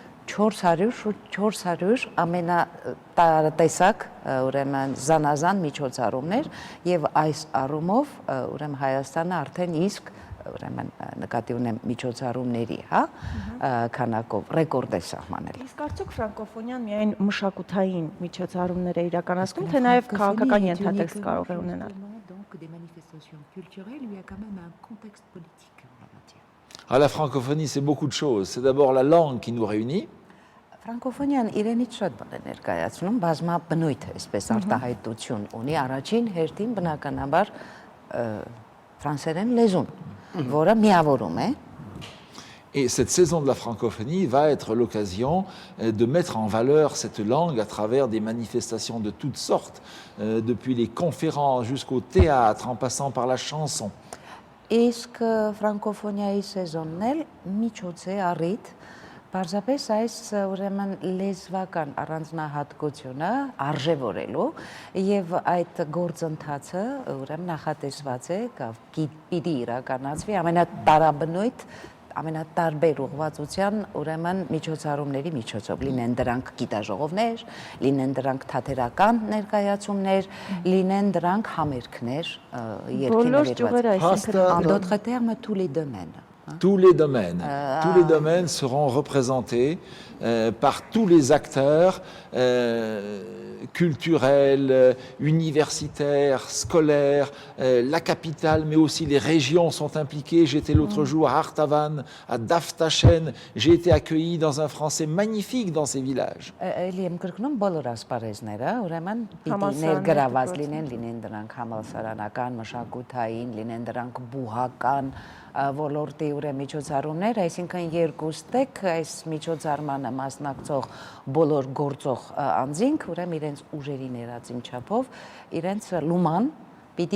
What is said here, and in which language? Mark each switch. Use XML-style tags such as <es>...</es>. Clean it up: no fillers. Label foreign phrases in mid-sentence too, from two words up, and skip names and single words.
<hy>400 ամենատարատեսակ ուրեմն զանազան միջոցառումներ եւ այս առումով ուրեմն Հայաստանը արդեն իսկ ուրեմն նկատի ունեմ միջոցառումների, քանակով ռեկորդ է սահմանել։ Իսկ արդյոք ֆրանկոֆոնիան միայն մշակութային միջոցառումներ է իրականացնում, թե նաև քաղաքական ենթատեքստ կարող է ունենալ։</hy> <fr>À la francophonie, c'est beaucoup de choses. C'est d'abord la langue qui nous réunit.</fr> <hy>Ֆրանկոֆոնիան իրենից շատ բան է ներկայացնում, բազմաբնույթ այսպես արտահայտություն ունի, առաջին հերթին բնականաբար ֆրանսերեն լեզուն, որը միավորում է։</hy> <fr>Et cette saison de la francophonie va être l'occasion de mettre en valeur cette langue à travers des manifestations de toutes sortes, depuis les conférences jusqu'au théâtre, en passant par la chanson.</fr> <hy>Իսկ ֆրանկոֆոնիայի սեզոնն էլ միջոց է առիթ պարզապես այս ուրեմն լեզվական առանձնահատկությունը արժևորելու եւ այդ գործընթացը ուրեմն նախատեսված է պիտի իրականացվի ամենատարաբնույթ ամենատարբեր ուղղվածության ուրեմն միջոցառումների միջոցով լինեն դրանք գիտաժողովներ, լինեն դրանք թատերական ներկայացումներ, լինեն դրանք համերգներ, երկիների</hy> <fr>en d'autres termes tous les domaines. Tous les domaines seront représentés par tous les acteurs culturels, universitaires, scolaires, la capitale, mais aussi les régions sont impliquées. J'étais l'autre jour à Artavan, à Daftachen. J'ai été accueilli dans un français magnifique dans ces villages.</fr> <hy>Եմ կրկնում բոլոր ասպարեզները, ուրեմն պիտի ներգրաված լինեն դրանք համալսարանական, մշակութային, լինեն դրանք բուհական ոլորտի ուրեմն միջոցառումներ, այսինքն երկուստեք այս միջոցառմանը մասնակցող բոլոր գործող անձինք ուրեմն իրենց ուժերի ներածին չափով իրենց լուման պիտի</hy>